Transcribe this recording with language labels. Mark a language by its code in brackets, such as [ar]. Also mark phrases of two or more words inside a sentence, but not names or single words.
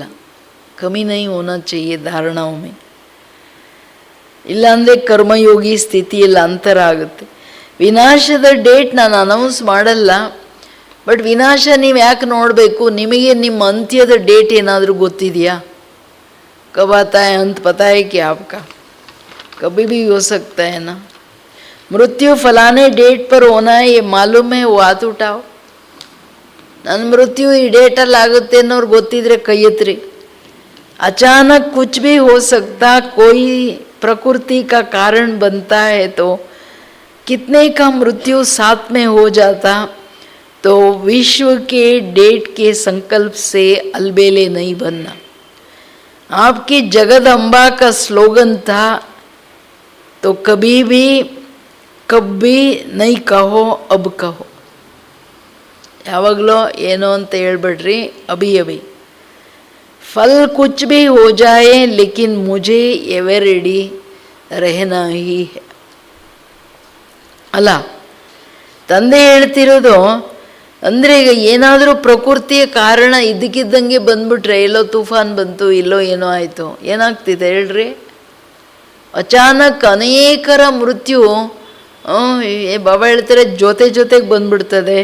[hi] कमी नहीं होना चाहिए धारणाओं में. [kn] ಇಲ್ಲಾಂದರೆ ಕರ್ಮಯೋಗಿ ಸ್ಥಿತಿಯಲ್ಲಿ ಅಂತರ ಆಗುತ್ತೆ. ವಿನಾಶದ ಡೇಟ್ ನಾನು ಅನೌನ್ಸ್ ಮಾಡಲ್ಲ, ಬಟ್ ವಿನಾಶ ನೀವು ಯಾಕೆ ನೋಡಬೇಕು? ನಿಮಗೆ ನಿಮ್ಮ ಅಂತ್ಯದ ಡೇಟ್ ಏನಾದರೂ ಗೊತ್ತಿದೆಯಾ? [hi] कब आता है अंत पता है क्या आपका? कभी भी हो सकता है ना. मृत्यु फलाने डेट पर होना है ये मालूम है, वो हाथ उठाओ. [kn] ನನ್ನ ಮೃತ್ಯು ಈ ಡೇಟಲ್ಲಿ ಆಗುತ್ತೆ ಅನ್ನೋರು ಗೊತ್ತಿದ್ರೆ ಕೈ ಎತ್ತಿರಿ. [hi] अचानक कुछ भी हो सकता, कोई प्रकृति का कारण बनता है तो कितने का मृत्यु साथ में हो जाता. तो विश्व के डेट के संकल्प से अलबेले नहीं बनना. आपकी जगदम्बा का स्लोगन था, तो कभी भी नहीं कहो, अब कहो. [kn] ಯಾವಾಗಲೋ ಏನೋ ಅಂತ ಹೇಳ್ಬೇಡ್ರಿ, [hi] अभी अभी. फल कुछ भी हो जाए लेकिन मुझे [en] ever ready [hi] रहना ही है. [kn] ಅಲ್ಲ, ತಂದೆ ಹೇಳ್ತಿರೋದು ಅಂದರೆ ಈಗ ಏನಾದರೂ ಪ್ರಕೃತಿಯ ಕಾರಣ ಇದ್ದಕ್ಕಿದ್ದಂಗೆ ಬಂದ್ಬಿಟ್ರೆ, ಎಲ್ಲೋ ತುಫಾನ್ ಬಂತು, ಇಲ್ಲೋ ಏನೋ ಆಯಿತು, ಏನಾಗ್ತಿದೆ ಹೇಳ್ರಿ? ಅಚಾನಕ್ ಅನೇಕರ ಮೃತ್ಯು ಬಾಬಾ ಹೇಳ್ತಾರೆ ಜೊತೆಗೆ ಬಂದ್ಬಿಡ್ತದೆ.